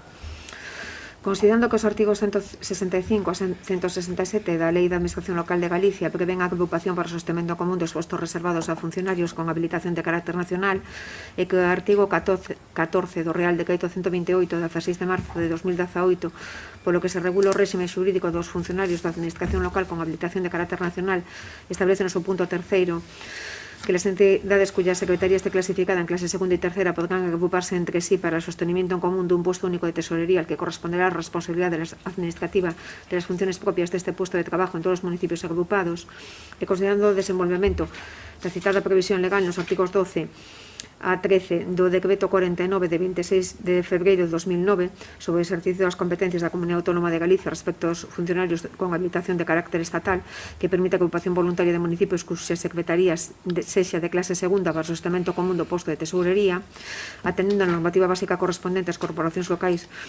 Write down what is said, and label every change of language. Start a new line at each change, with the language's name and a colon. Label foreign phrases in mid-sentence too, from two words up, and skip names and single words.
Galician: Considerando que os artigos 165 a 167 da Lei da Administración Local de Galicia prevén a agrupación para o sostemento común dos postos reservados a funcionarios con habilitación de carácter nacional e que o artigo 14 do Real Decreto 128 de 16 de marzo de 2018 polo que se regula o réxime xurídico dos funcionarios da Administración Local con habilitación de carácter nacional establece no seu punto terceiro que
Spanish: las entidades cuyas secretaría esté clasificada en clase segunda y tercera podrán agruparse entre sí para el sostenimiento en común de un puesto único de tesorería al que corresponderá la responsabilidad administrativa de las funciones propias de este puesto de trabajo en todos los municipios agrupados,
Galician: y considerando el desenvolvemento da citada previsión legal nos artigos 12 a 13 do Decreto 49 de 26 de febreiro de 2009 sobre o exercicio das competencias da Comunidade Autónoma de Galicia respecto aos funcionarios con habilitación de carácter estatal que permite a agrupación voluntaria de municipios cuxas secretarías sexa de clase segunda para o sostenimento común do posto de tesorería, atendendo a normativa básica correspondente ás corporacións locais